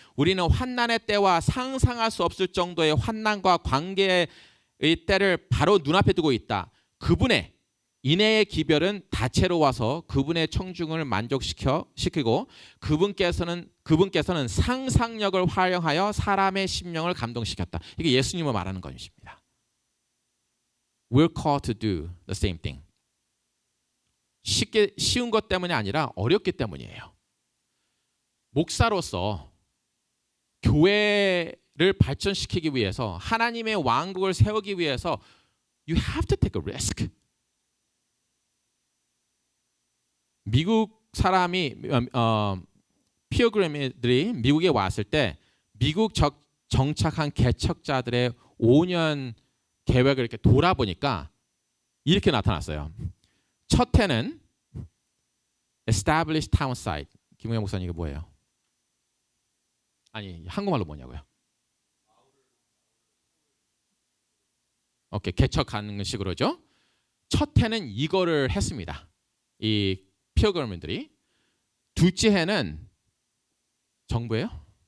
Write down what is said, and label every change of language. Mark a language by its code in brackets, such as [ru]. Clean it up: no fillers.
[ko] 우리는 환난의 때와 상상할 수 없을 정도의 환난과 관계의 때를 바로 눈앞에 두고 있다. 그분의 인애의 기별은 다채로워서 그분의 청중을 만족시키고 그분께서는 상상력을 활용하여 사람의 심령을 감동시켰다. 이게 예수님을 말하는 것입니다. [en] We're called to do the same thing. [ko] 쉬운 것 때문이 아니라 어렵기 때문이에요. 목사로서 교회를 발전시키기 위해서 하나님의 왕국을 세우기 위해서 [en] You have to take a risk. [ko] 미국 사람이 피어그램들이 미국에 왔을 때 미국 정착한 개척자들의 5년 계획을 이렇게 돌아보니까 이렇게 나타났어요. 첫 해는 [en] Established Town Site. [ko] 김웅현 목사님 이게 뭐예요? 아니 한국말로 뭐냐고요? 오케이, 개척하는 식으로죠. 첫 해는 이거를 했습니다. 이 피어그램들이. 둘째 해는 정부예요?